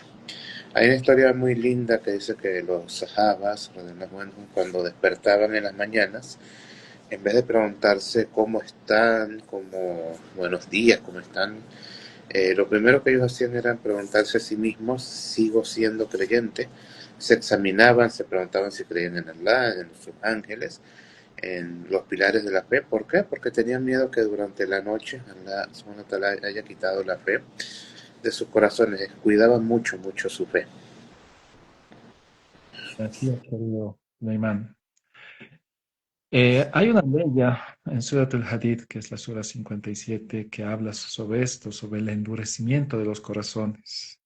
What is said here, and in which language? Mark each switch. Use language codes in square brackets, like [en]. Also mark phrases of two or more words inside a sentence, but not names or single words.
[es] Hay una historia muy linda que dice que los sahabas, cuando despertaban en las mañanas, en vez de preguntarse cómo están, como buenos días, cómo están, lo primero que ellos hacían era preguntarse a sí mismos, ¿sigo siendo creyente? Se examinaban, se preguntaban si creían en Allah, en sus ángeles, en los pilares de la fe. ¿Por qué? Porque tenían miedo que durante la noche Allah [ar] سبحانه وتعالى [es] haya quitado la fe de sus corazones. Cuidaban mucho su fe. Así es, querido Neymar. Hay una ley en Surat al-Hadid, que es la Sura 57, que habla sobre esto, sobre el endurecimiento de los corazones.